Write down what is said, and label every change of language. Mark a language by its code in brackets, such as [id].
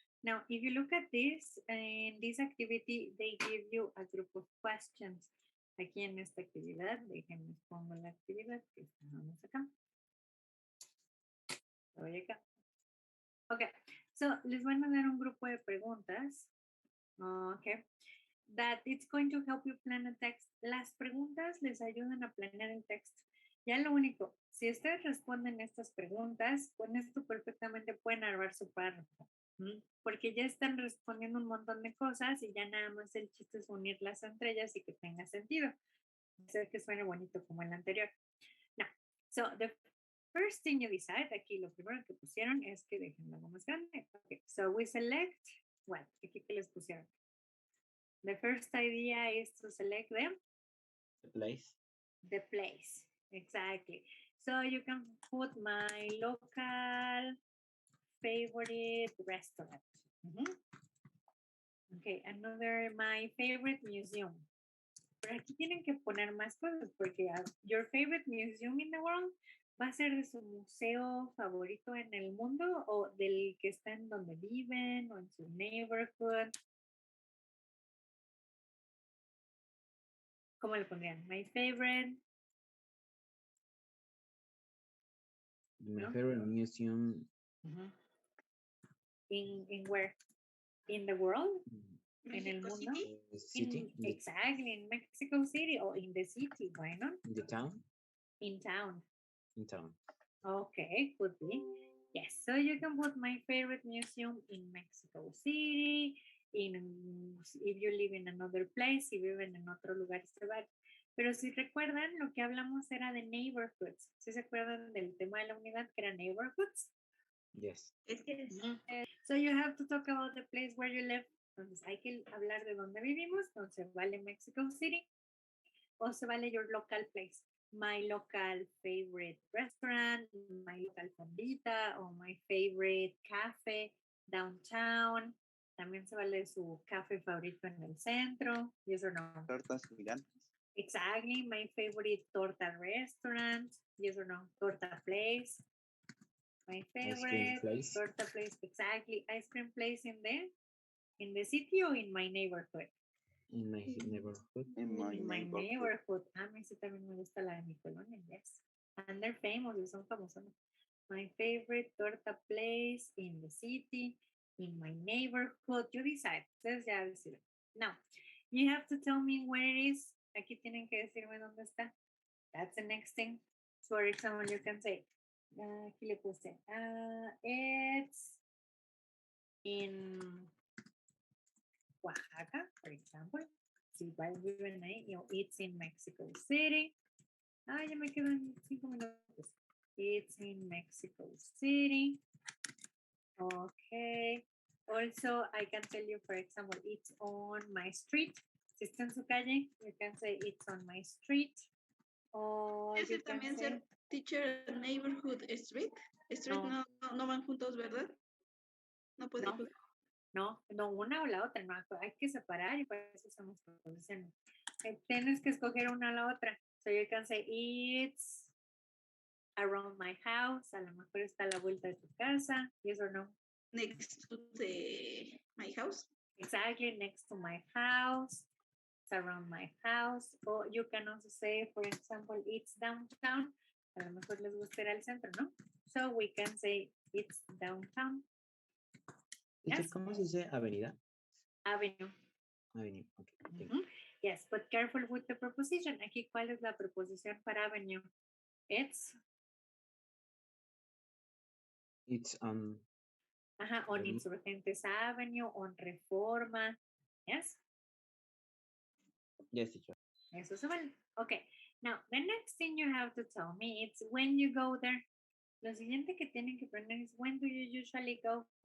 [en] Now, if you look at this, in this activity, they give you a group of questions. [es] Aquí en esta actividad, déjenme pongo la actividad que estamos acá. Voy acá. [en] Okay, so [es] les van a dar un grupo de preguntas. [en] Okay. That it's going to help you plan a text. [es] Las preguntas les ayudan a planear el texto. Ya lo único, si ustedes responden estas preguntas, con esto perfectamente pueden armar su párrafo, porque ya están respondiendo un montón de cosas y ya nada más el chiste es unirlas entre ellas y que tenga sentido. Hacer que suene bonito como el anterior. [en] Now, so the first thing you decide, [es] aquí lo primero que pusieron es que dejen algo más grande. [en] Okay, so we select, what? [es] Aquí que les pusieron. [en] The first idea is to select them. The place. The place, exactly. So you can put my local favorite restaurant. Okay, another, my favorite museum. [es] Pero aquí tienen que poner más cosas porque [en] your favorite museum in the world [es] va a ser de su museo favorito en el mundo o del que está en donde viven o en su neighborhood. ¿Cómo le pondrían? [en] My favorite. My [es] ¿No? [en] favorite museum. In where? In the world? [es] En el [en] Mexico [es] mundo? [en] City. City. Exactly, in Mexico City or in the city, why not? In the town. In town. In town. Okay, could be. Yes, so you can put my favorite museum in Mexico City, if you live in another place, [es] si viven en otro lugar, pero si recuerdan, lo que hablamos era de neighborhoods. ¿Sí se acuerdan del tema de la unidad que era neighborhoods? [en] Yes. So you have to talk about the place where you live. [es] Entonces hay que hablar de dónde vivimos. Entonces vale Mexico City o se vale [en] your local place. My local favorite restaurant, my local fondita o my favorite cafe downtown. [es] También se vale su café favorito en el centro. [en] Yes or no? Tortas gigantes. Exactly. My favorite torta restaurant. Yes or no? Torta place. My favorite place. torta place. Exactly. Ice cream place in the city or in my neighborhood? In my neighborhood. In my neighborhood. [es] A mí sí también me gusta la de mi colonia, [en] yes. And they're famous, [es] y son famosos. [en] My favorite torta place in the city, in my neighborhood. You decide. [es] Ustedes ya deciden. [en] Now, you have to tell me where it is. [es] Aquí tienen que decirme dónde está. [en] That's the next thing. So, for example, you can say, [es] aquí le puse, [en] it's in Oaxaca, for example. [es] Si igual viven ahí, [en] it's in Mexico City. [es] Ya me quedan 5 minutos. [en] It's in Mexico City. Okay. Also, I can tell you, for example, it's on my street. [es] Si está en su calle, [en] you can say it's on my street. Or [es] Ese [en] you can [es] también [en] say, [es] ser teacher neighborhood street. Street no van juntos, ¿verdad? No puede. No, una o la otra, no, hay que separar y para eso usamos proposiciones. Tienes que escoger una o la otra. [en] So you can say it's around my house, [es] a lo mejor está a la vuelta de tu casa, [en] yes or no? Next to my house. Exactly, next to my house, it's around my house. Or you can also say, for example, it's downtown, [es] a lo mejor les gusta ir al centro, ¿no? [en] So we can say it's downtown. [es] Yes. ¿Cómo se dice avenida? [en] Avenue. Avenue, okay. Yes, but careful with the preposition. [es] Aquí, ¿cuál es la preposición para avenue? [en] It's on. On Insurgentes Avenue, on Reforma. Yes? Yes, teacher. [es] Eso se vale. [en] Okay. Now, the next thing you have to tell me is when you go there. [es] Lo siguiente que tienen que poner es [en] when do you usually go?